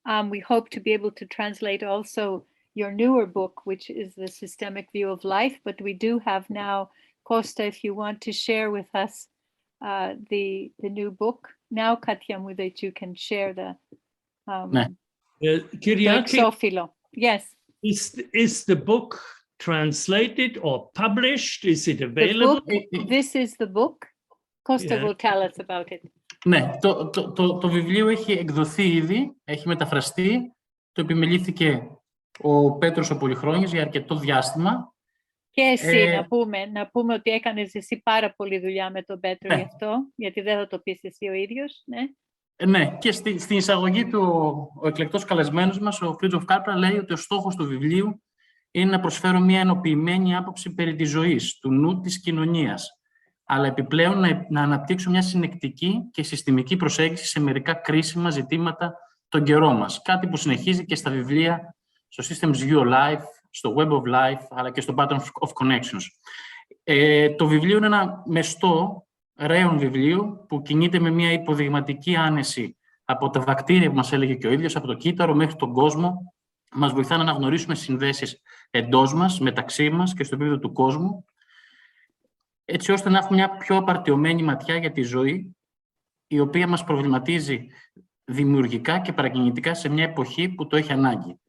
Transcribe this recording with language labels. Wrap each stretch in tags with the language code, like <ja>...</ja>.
<en>We hope to be able to translate also your newer book, which is The Systemic View of Life, but we do have now, Costa, if you want to share with us the new book. Now, Katja, that you can share the Kyriaki, yes. Is the book translated or published? Is it available? This is the book. Costa will tell us about it.</en> <el>Ναι, το βιβλίο έχει εκδοθεί ήδη, έχει μεταφραστεί. Το επιμελήθηκε ο Πέτρος ο Πολυχρόνιος για αρκετό διάστημα. Και εσύ να πούμε ότι έκανες εσύ πάρα πολλή δουλειά με τον Πέτρο γι' αυτό, γιατί δεν θα το πεις εσύ ο ίδιος. Ναι, και στην εισαγωγή του ο εκλεκτός καλεσμένος μας, ο Fritjof Capra, λέει ότι ο στόχος του βιβλίου είναι να προσφέρω μια ενοποιημένη άποψη περί της ζωής, του νου, της κοινωνίας, αλλά επιπλέον να αναπτύξω μια συνεκτική και συστημική προσέγγιση σε μερικά κρίσιμα ζητήματα τον καιρό μας. Κάτι που συνεχίζει και στα βιβλία στο Systems View of Life, στο Web of Life, αλλά και στο Pattern of Connections. Το βιβλίο είναι ένα μεστό, ρέον βιβλίο, που κινείται με μια υποδειγματική άνεση από τα βακτήρια που μας έλεγε και ο ίδιος, από το κύτταρο μέχρι τον κόσμο. Μας βοηθά να αναγνωρίσουμε συνδέσεις εντός μας, μεταξύ μας και στο επίπεδο του κόσμου, έτσι ώστε να έχουμε μια πιο απαρτιωμένη ματιά για τη ζωή, η οποία μας προβληματίζει δημιουργικά και παρακινητικά σε μια εποχή που το έχει ανάγκη.</el>